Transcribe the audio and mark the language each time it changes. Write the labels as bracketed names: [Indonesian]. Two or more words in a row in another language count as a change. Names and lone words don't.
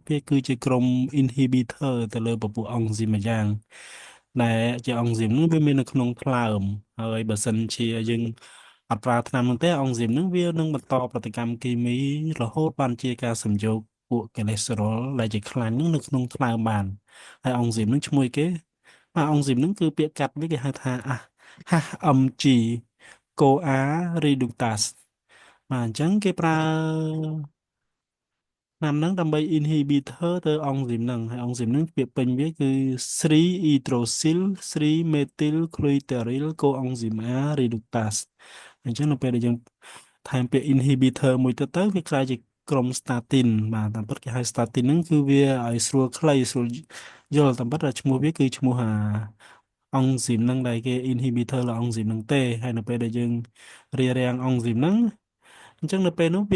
[Khmer] វាគឺជាក្រុម inhibitor ទៅលើពពួកអង់ស៊ីមមួយយ៉ាងដែលជាអង់ស៊ីមនោះវាមាននៅក្នុងថ្លើមហើយបើសិនជាយើងអត់ប្រើថ្នាំនោះទេអង់ស៊ីមនោះវានឹងបន្តប្រតិកម្មគីមីរហូតបានជាការសំយោគពួកកូលេស្តេរ៉ុលដែលជាខ្លាញ់នោះនៅក្នុងថ្លើមបានហើយអង់ស៊ីមនោះឈ្មោះគេបាទអង់ស៊ីមនោះគឺពាក្យកាត់វាគេហៅថា [English] HMG CoA reductase [Khmer] បាទអញ្ចឹងគេប្រើ ឆ្នាំហ្នឹងដើម្បី inhibitor ទៅអង់ស៊ីមហ្នឹងហើយអង់ស៊ីមហ្នឹងពាក្យពេញវាគឺ [English] 3 hydroxyl 3 methyl glyceryl coenzyme A reductase [Khmer] អញ្ចឹងនៅពេលដែលយើងថែមពាក្យ inhibitor មួយទៅវាក្លាយជាក្រុម statin បាទតាមពិតគេហៅ statin ហ្នឹងគឺវាឲ្យស្រួលខ្លីស្រួលយល់តាមពិតឈ្មោះវាគឺឈ្មោះអង់ស៊ីមហ្នឹងដែលគេ inhibitor លើអង់ស៊ីមហ្នឹងទេហើយនៅពេលដែលយើងរារាំងអង់ស៊ីមហ្នឹងអញ្ចឹងនៅពេលនោះវា